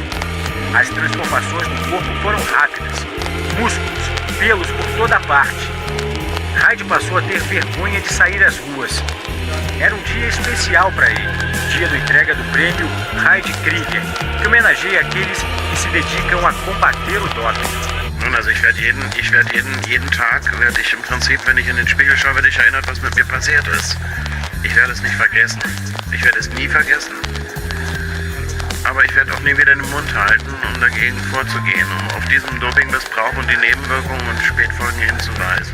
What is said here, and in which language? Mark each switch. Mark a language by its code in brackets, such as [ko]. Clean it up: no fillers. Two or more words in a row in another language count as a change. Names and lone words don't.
[pt] As transformações no corpo foram rápidas. Músculos, pelos por toda parte. Hyde passou a ter vergonha de sair às ruas. Era um dia especial para ele, dia da entrega do prêmio Hyde Krieger, que homenageia aqueles que se dedicam a combater o doping. [de] Nun, also ich werde jeden Tag, werde ich im Prinzip, wenn ich in den Spiegel schaue, werde ich erinnert, was mit mir passiert ist. Ich werde es nicht vergessen. Ich werde es nie vergessen. Aber ich werde auch nie wieder den Mund halten, um dagegen vorzugehen, um auf diesen Dopingmissbrauch und die Nebenwirkungen und Spätfolgen hinzuweisen.